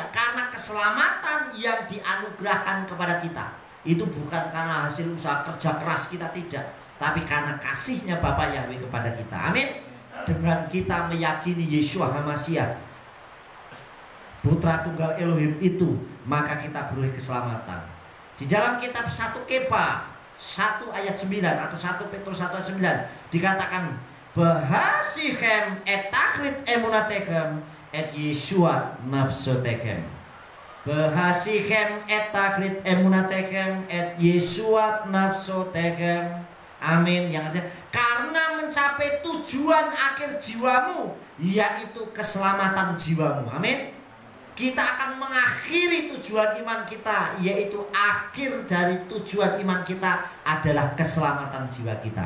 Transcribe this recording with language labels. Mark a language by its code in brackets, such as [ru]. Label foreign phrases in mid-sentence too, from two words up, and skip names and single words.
[id] Karena keselamatan yang dianugerahkan kepada kita itu bukan karena hasil usaha kerja keras kita, tidak, tapi karena kasihnya Bapa Yahweh kepada kita. Amin. Dengan kita meyakini [he] ישוע המשיח, [id] Putra Tunggal Elohim itu, maka kita beroleh keselamatan. Di dalam kitab 1 Kepa 1 ayat 9 atau 1 Petrus 1 ayat 9 dikatakan, [he] בהשיגכם את תכלית אמונתכם את ישועת נפשותיכם. בהשיגכם את תכלית אמונתכם את ישועת נפשותיכם. [id] Amin. Yang artinya karena mencapai tujuan akhir jiwamu, yaitu keselamatan jiwamu. Amin. Kita akan mengakhiri tujuan iman kita, yaitu akhir dari tujuan iman kita adalah keselamatan jiwa kita.